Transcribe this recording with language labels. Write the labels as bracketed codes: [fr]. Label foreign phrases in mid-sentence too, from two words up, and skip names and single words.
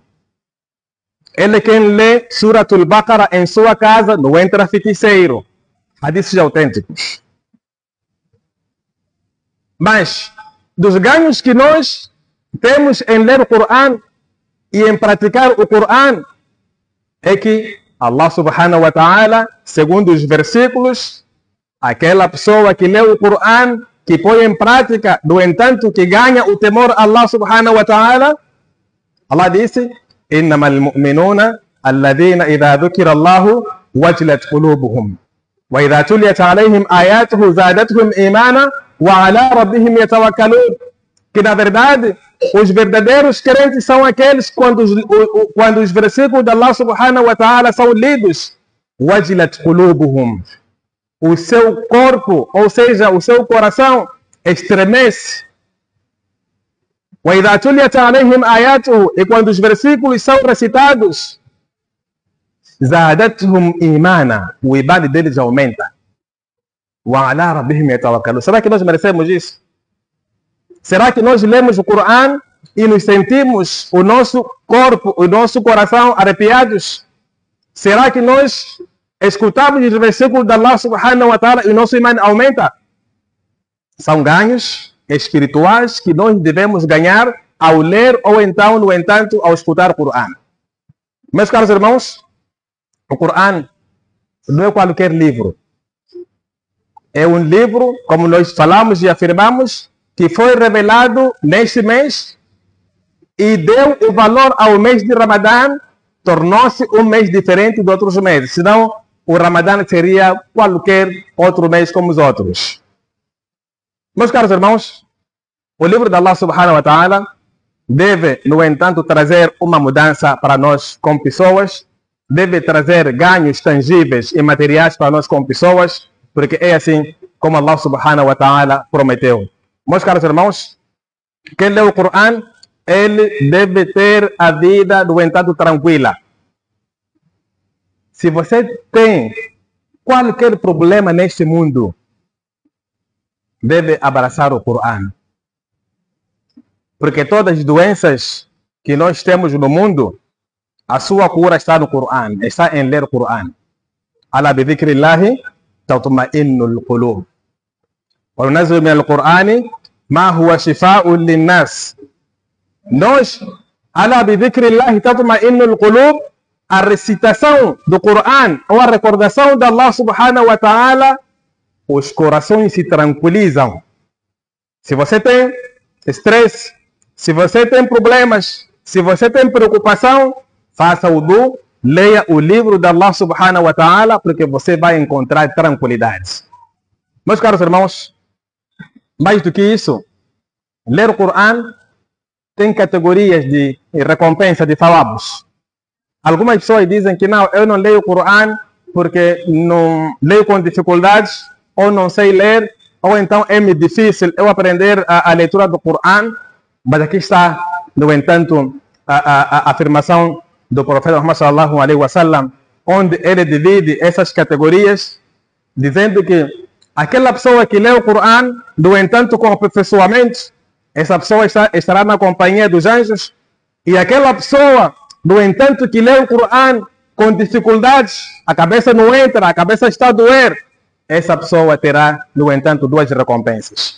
[pt] Ele quem lê Suratul Baqarah em sua casa não entra feiticeiro. Hadiths autênticos. Mas dos ganhos que nós temos em ler o Coran e em praticar o Coran é [ar] que الله سبحانه وتعالى, [pt] segundo os versículos, aquela pessoa que lê o Coran, que põe em prática, no entanto, que ganha o temor a [ar] الله سبحانه وتعالى, [pt] Allah disse: [ar] إنما المؤمنون الذين إذا ذكر الله وجلت قلوبهم وإذا تليت عليهم آياته زادتهم إيمانا وعلى ربهم يتوكلون. [pt] Que na verdade os verdadeiros crentes são aqueles quando os versículos de [ar] الله سبحانه وتعالى [pt] são lidos, [ar] وجلت قلوبهم, [pt] o seu corpo, ou seja, o seu coração estremece. [ar] وَإِذَا تُلِيَتْ عَلَيْهِمْ آيَاتُهُ, [pt] e quando os versículos são recitados, [ar] زَادَتْهُمْ إِيمَانًا, [pt] o iman deles aumenta. [ar] وَعَلَى رَبِّهِمْ يَتَوَكَّلُونَ. [pt] Será que nós merecemos isso? Será que nós lemos o Coran e nos sentimos o nosso corpo, o nosso coração arrepiados? Será que nós escutamos os versículos de [ar] الله سبحانه وتعالى [pt] e o nosso iman aumenta? São ganhos espirituais que nós devemos ganhar ao ler ou então, no entanto, ao escutar o Coran. Meus caros irmãos, o Coran não é qualquer livro. É um livro, como nós falamos e afirmamos, que foi revelado neste mês e deu o valor ao mês de Ramadã, tornou-se um mês diferente de outros meses. Senão, o Ramadã seria qualquer outro mês como os outros. Meus caros irmãos, o livro de [ar] الله سبحانه وتعالى [pt] deve, no entanto, trazer uma mudança para nós como pessoas, deve trazer ganhos tangíveis e materiais para nós como pessoas, porque é assim como [ar] الله سبحانه وتعالى [pt] prometeu. Meus caros irmãos, quem lê o Coran, ele deve ter a vida, no entanto, tranquila. Se você tem qualquer problema neste mundo, deve abraçar o Coran. Porque todas as doenças que nós temos no mundo A sua cura está no Coran, está em ler o Coran. [ar] ألا بذكر الله تطمئن القلوب. وينزل من القرآن ما هو شفاء للناس. Nós, ألا بذكر الله تطمئن القلوب, [pt] a recitação do Coran ou a recordação de [ar] الله سبحانه وتعالى, [pt] os corações se tranquilizam. Se você tem estresse, se você tem problemas, se você tem preocupação, faça wudu, leia o livro de [ar] الله سبحانه وتعالى, [pt] porque você vai encontrar tranquilidade. Meus caros irmãos, mais do que isso, ler o Coran tem categorias de recompensa, de thawabos. Algumas pessoas dizem que não, eu não leio o Coran porque não leio com dificuldades, ou não sei ler, ou então é muito difícil eu aprender a leitura do Coran. Mas aqui está, no entanto, a afirmação do profeta Muhammad [ar] صلى الله عليه وسلم, [pt] onde ele divide essas categorias, dizendo que aquela pessoa que lê o Coran, no entanto, com aperfeiçoamento, essa pessoa estará na companhia dos anjos. E aquela pessoa, no entanto, que lê o Coran com dificuldades, a cabeça não entra, a cabeça está a doer, essa pessoa terá, no entanto, duas recompensas.